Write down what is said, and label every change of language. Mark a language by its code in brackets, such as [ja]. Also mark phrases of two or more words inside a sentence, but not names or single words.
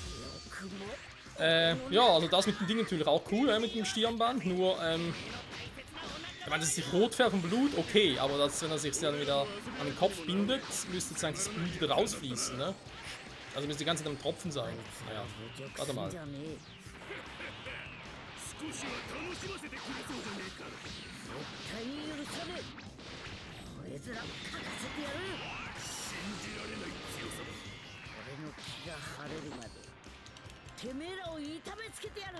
[de] Ja, also das mit dem Ding natürlich auch cool, mit dem Stirnband. Nur, ich meine, dass es sich rot färbt vom Blut, okay, aber das, wenn er sich dann wieder an den Kopf bindet, müsste jetzt eigentlich das Blut wieder rausfließen, ne? Also müsste die ganze Zeit am Tropfen sein. Naja, warte mal. [ja] こいつら書かせてやる。信じられない強さだ。俺の気が晴れるまでてめえらを痛めつけてやる。